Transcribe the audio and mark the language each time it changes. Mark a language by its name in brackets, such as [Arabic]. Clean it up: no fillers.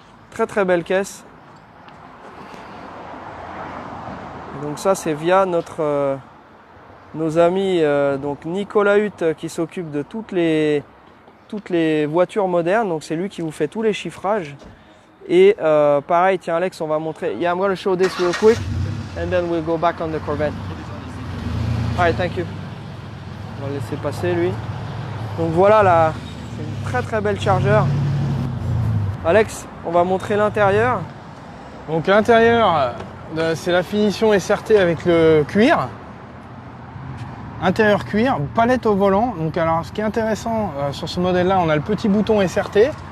[French] Très très belle caisse. Donc ça, c'est via nos amis donc Nicolas Hutt qui s'occupe de toutes les voitures modernes. Donc c'est lui qui vous fait tous les chiffrages. Et pareil, tiens Alex, on va montrer. [English] Yeah, I'm going to show this real quick and then we'll go back on the Corvette. Alright, thank you. [French] On va le laisser passer lui. Donc voilà, là, c'est une très très belle chargeur. Alex, on va montrer l'intérieur. Donc l'intérieur, c'est la finition SRT avec le cuir. Intérieur cuir, palette au volant. Donc alors ce qui est intéressant sur ce modèle-là, on a le petit bouton SRT.